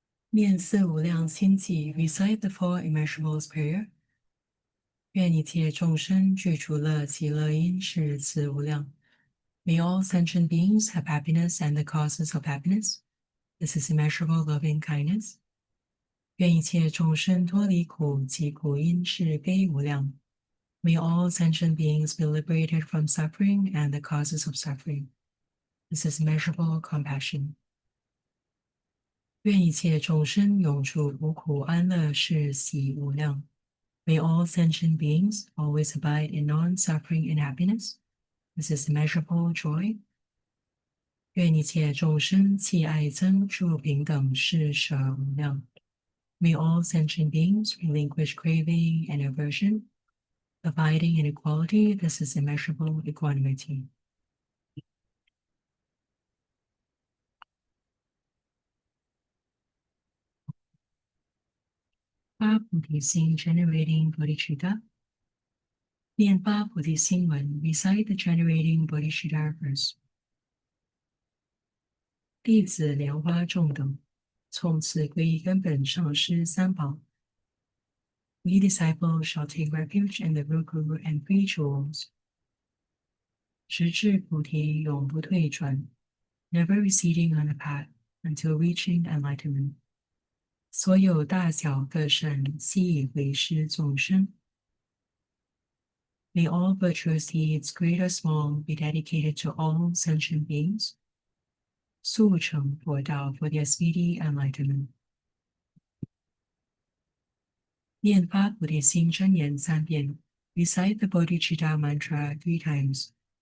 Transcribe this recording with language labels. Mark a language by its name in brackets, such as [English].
[Chinese] 念四无量心偈 [English] recite the four immeasurables prayer. [Chinese] 愿一切众生具足乐，其乐因是此无量。 [English] May all sentient beings have happiness and the causes of happiness. This is immeasurable loving kindness. [Chinese] 愿一切众生脱离苦，其苦因是悲无量。 [English] May all sentient beings be liberated from suffering and the causes of suffering. This is immeasurable compassion. [Chinese] 愿一切众生永住无苦安乐，是喜无量。 [English] May all sentient beings always abide in non-suffering and happiness. This is immeasurable joy. [Chinese] 愿一切众生弃爱憎住平等，是舍无量。 [English] May all sentient beings relinquish craving and aversion. Abiding in equality, this is immeasurable equanimity. [Chinese] 发菩提心 [English] generating bodhicitta. [Chinese] 念发菩提心文 [English] recite the generating bodhicitta verse. [Chinese] 弟子莲花众等，从此归依根本上师三宝。 [English] We disciples shall take refuge in the root guru and three jewels. [Chinese] 直至菩提永不退转 [English] never receding on the path until reaching enlightenment. [Chinese] 所有大小各圣悉以为师众生。 [English] May all virtuous deeds, great or small, be dedicated to all sentient beings. [Chinese] 速成佛道 [English] for their speedy enlightenment. [Chinese] 念发菩提心真言3遍 [English] recite the bodhicitta mantra 3 times.